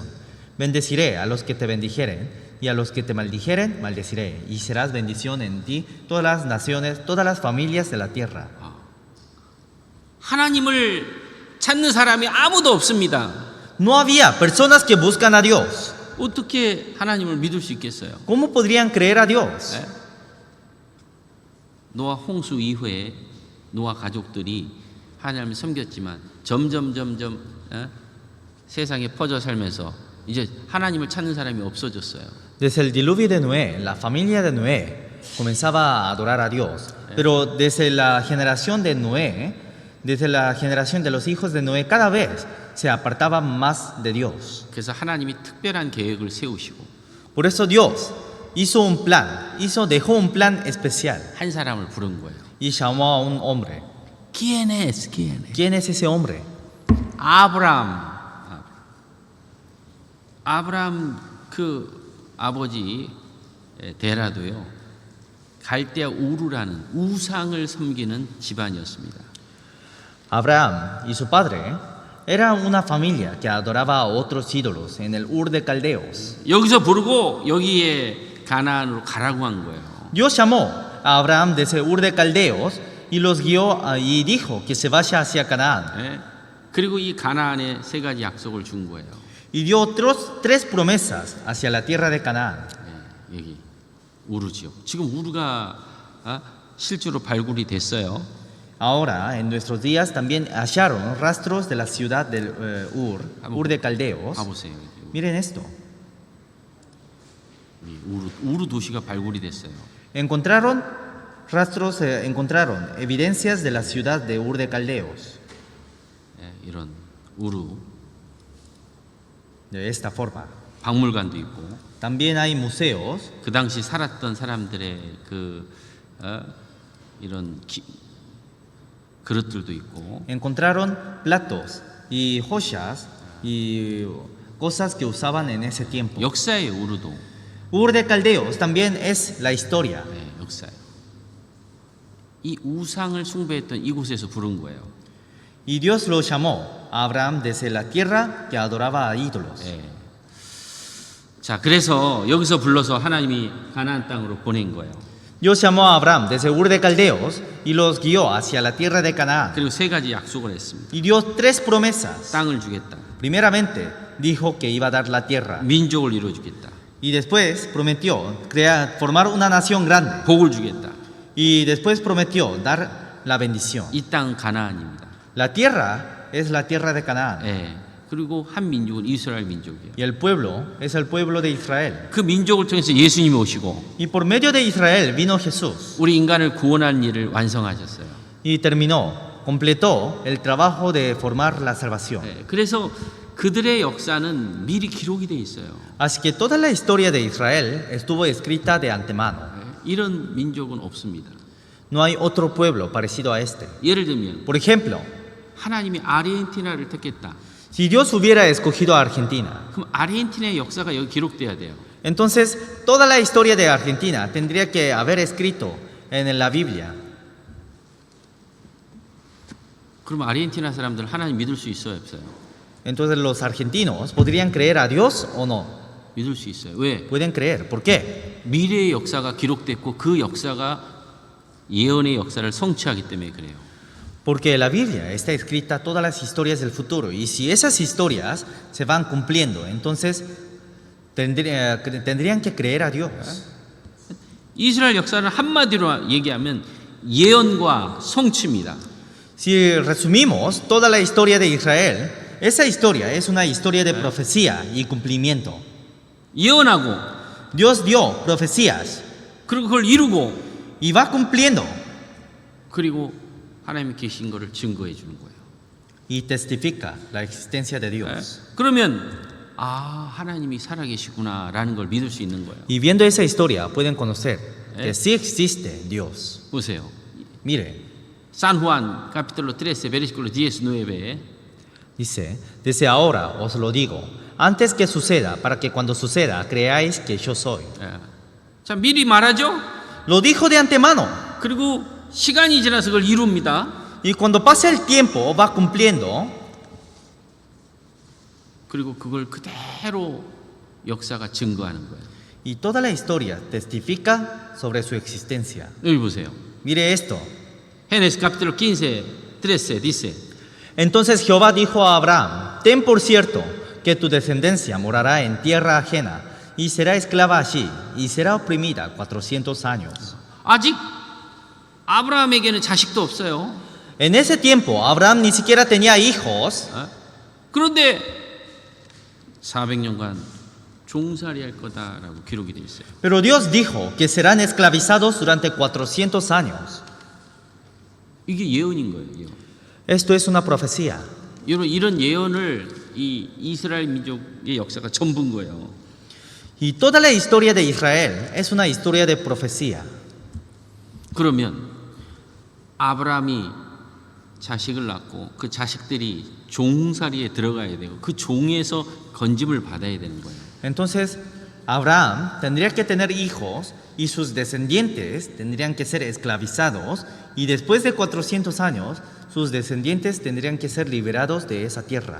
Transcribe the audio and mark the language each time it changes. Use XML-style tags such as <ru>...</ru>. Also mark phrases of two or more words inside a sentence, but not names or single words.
<es>Bendeciré a los que te bendijeren y a los que te maldijeren, maldeciré, y serás bendición en ti todas las naciones, todas las familias de la tierra.</es> <ko>하나님을 찾는 사람이 아무도 없습니다.</ko> <es>No había personas que buscan a Dios.</es> <ko>어떻게 하나님을 믿을 수 있겠어요?</ko> <es>¿Cómo podrían creer a Dios?</es> <ko>노아 홍수 이후에 노아 가족들이 하나님을 섬겼지만 점점 세상에 퍼져 살면서 이제 하나님을 찾는 사람이 없어졌어요.</ko> <es>Desde el diluvio de Noé, la familia de Noé comenzaba a adorar a Dios. Pero desde la generación de Noé, desde la generación de los hijos de Noé, cada vez se apartaban más de Dios.</es> <ko>그래서 하나님이 특별한 계획을 세우시고</ko> <es>Por eso Dios hizo un plan, dejó un plan especial</es> <ko>한 사람을 부른 거예요.</ko> <es>y llamó a un hombre. ¿Quién es? ¿Quién es ese hombre?</es> <ko>아브라함 그 아버지 데라도요. 갈대아 우르라는 우상을 섬기는 집안이었습니다.</ko> <es>Abraham y su padre eran una familia que adoraba a otros ídolos en el Ur de Caldeos.</es> <ko>여기서 부르고 여기에 가나안으로 가라고 한 거예요.</ko> <es>Dios llamó a Abraham desde Ur de Caldeos y los guió y dijo que se vaya hacia Canaán.</es> <ko>그리고 이 가나안에 세 가지 약속을 준 거예요.</ko> <es>Y dio tres promesas hacia la tierra de Canaán.</es> <ko>여기 우르 지역. 지금 우르가 실제로 발굴이 됐어요.</ko> <es>Ahora, en nuestros días también hallaron rastros de la ciudad del Ur de Caldeos.</es> <ko>가보세요.</ko> <es>Miren esto.</es> <ko>우르 도시가 발굴이 됐어요.</ko> <es>Encontraron evidencias de la ciudad de Ur de Caldeos.</es> <ko>이런 우르</ko> <es>De esta forma.</es> <ko>박물관도 있고</ko> <es>También hay museos.</es> <ko>그 당시 살았던 사람들의 이런 그릇들도 있고</ko> <es>Encontraron platos y joyas y cosas que usaban en ese tiempo.</es> <ko>역사의 우르도</ko> <es>Ur de Caldeos también es la historia.</es> <ko>역사예요. 이 우상을 숭배했던 이곳에서 부른 거예요.</ko> <es>Y Dios lo llamó a Abraham desde la tierra que adoraba a ídolos.</es> <ko>자, 그래서 여기서 불러서 하나님이 가나안 땅으로 보낸 거예요.</ko> <es>Dios llamó a Abraham desde Ur de Caldeos y los guió hacia la tierra de Canaán.</es> <ko>그리고 세 가지 약속을 했습니다.</ko> <es>Y dio tres promesas.</es> <ko>땅을 주겠다.</ko> <es>Primeramente, dijo que iba a dar la tierra.</es> <ko>민족을 이루어 주겠다.</ko> <es>Y después prometió formar una nación grande.</es> <ko>복을 주겠다.</ko> <es>Y después prometió dar la bendición.</es> <ko>이 땅 가나안입니다.</ko> <es>La tierra es la tierra de Canaán.</es> <ko>그리고 한 민족은 이스라엘 민족이에요.</ko> <es>Y el pueblo es el pueblo de Israel.</es> <ko>그 민족을 통해서 예수님이 오시고</ko> <es>Y por medio de Israel vino Jesús.</es> <ko>우리 인간을 구원하는 일을 완성하셨어요.</ko> <es>Y completó el trabajo de formar la salvación.</es> <ko>그래서 그들의 역사는 미리 기록이 돼 있어요.</ko> <es>Así que toda la historia de Israel estuvo escrita de antemano.</es> <ko>이런 민족은 없습니다.</ko> <es>No hay otro pueblo parecido a este.</es> <ko>예를 들면</ko> <es>Por ejemplo,</es> <ko>하나님이 아르헨티나를 택했다.</ko> <es>si Dios hubiera escogido a Argentina,</es> <ko>그럼 아르헨티나의 역사가 여기 기록돼야 돼요.</ko> <es>entonces toda la historia de Argentina tendría que haber escrito en la Biblia.</es> <ko>그럼 아르헨티나 사람들 하나님 믿을 수 있어요, 없어요?</ko> <es>Entonces los argentinos podrían creer a Dios o no.</es> <ko>믿을 수 있어요. 왜?</ko> <es>Pueden creer. ¿Por qué?</es> <ko>미래의 역사가 기록됐고 그 역사가 예언의 역사를 성취하기 때문에 그래요.</ko> <es>Porque en la Biblia está escrita todas las historias del futuro. Y si esas historias se van cumpliendo, entonces tendrían que creer a Dios.</es> <ko>이스라엘 역사는 한마디로 얘기하면 예언과 성취입니다.</ko> <es>Si resumimos toda la historia de Israel, esa historia es una historia de profecía y cumplimiento.</es> <ko>예언하고</ko> <es>Dios dio profecías</es> <ko>그리고 그걸 이루고</ko> <es>y va cumpliendo</es> <ko>그리고 하나님이 계신 것을 증거해 주는 거예요.</ko> <es>y testifica la existencia de Dios.</es> <ko>그러면 하나님이 살아계시구나라는 걸 믿을 수 있는 거예요.</ko> <es>Y viendo esa historia pueden conocer que sí existe Dios.</es> <ko>보세요.</ko> <es>Mire, San Juan capítulo 13 versículo 19 dice, desde ahora os lo digo, antes que suceda, para que cuando suceda creáis que yo soy.</es> <ko>자, 미리 말하죠.</ko> <es>Lo dijo de antemano</es> <ko>그리고 시간이 지나서 그걸 이룹니다.</ko> <es>y cuando pasa el tiempo va cumpliendo</es> <ko>그리고 그걸 그대로 역사가 증거하는 거예요.</ko> <es>y toda la historia testifica sobre su existencia.</es> <ko>여기 보세요.</ko> <es>Mire esto. Génesis capítulo 15, 13 dice, Entonces Jehová dijo a Abraham, ten por cierto que tu descendencia morará en tierra ajena y será esclava allí y será oprimida 400 años.</es> <ko>아직 아브라함에게는 자식도 없어요.</ko> <es>En ese tiempo Abraham ni siquiera tenía hijos,</es> <ko>그런데 400년간 종살이 할 거다라고 기록이 되어 있어요.</ko> <es>pero Dios dijo que serán esclavizados durante 400 años.</es> <ko>이게 예언인 거예요. 예언.</ko> <es>Esto es una profecía.</es> <ko>여러분 이런 예언을 이 이스라엘 민족의 역사가 전부인 거예요.</ko> <es>Y toda la historia de Israel es una historia de profecía.</es> <ko>그러면 아브라함이 자식을 낳고 그 자식들이 종살이에 들어가야 되고 그 종에서 건짐을 받아야 되는 거예요.</ko> <es>Entonces, Abraham tendría que tener hijos y sus descendientes tendrían que ser esclavizados y después de 400 años sus descendientes tendrían que ser liberados de esa tierra.</es>